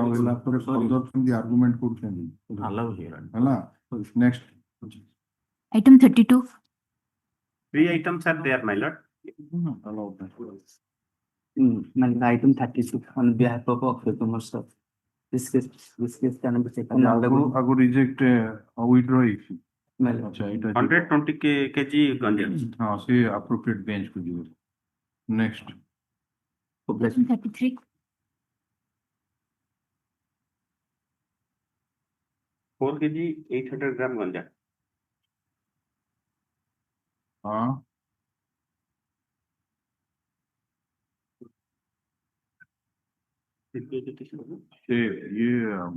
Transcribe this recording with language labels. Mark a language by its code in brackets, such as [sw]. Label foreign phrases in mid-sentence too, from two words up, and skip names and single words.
[en] the argument କରୁଛନ୍ତି allow here. [or] ହେଲା next [en] Item 32. 3 items are there, my lord. allowed item 36 on behalf of commercial this case can be taken [or] ଆଗରୁ [en] reject withdraw [or] ହେଇଛି [en] Well, [or] ଆଚ୍ଛା ଏଇଟା [en] 120 kg ganja. [or] ହଁ ସେ [en] appropriate bench [or] କୁ ଯିବ next [en] Item 33. 4 kg 800 gram ganja. [or] ହଁ ସେ ଇଏ